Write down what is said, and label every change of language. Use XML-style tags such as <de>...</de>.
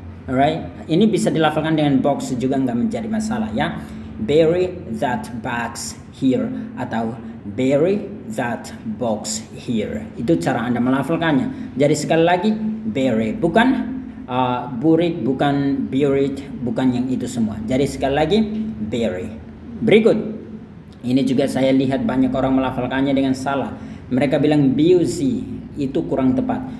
<id>Alright, ini bisa dilafalkan dengan box juga, nggak menjadi masalah ya.</id> <en>Bury that bags here</en> <id>atau</id> <en>bury that box here.</en> <id>Itu cara Anda melafalkannya. Jadi sekali lagi, bury, bukan buried, bukan buried, bukan yang itu semua. Jadi sekali lagi, bury. Berikut, ini juga saya lihat banyak orang melafalkannya dengan salah. Mereka bilang busy. itu kurang tepat.</id>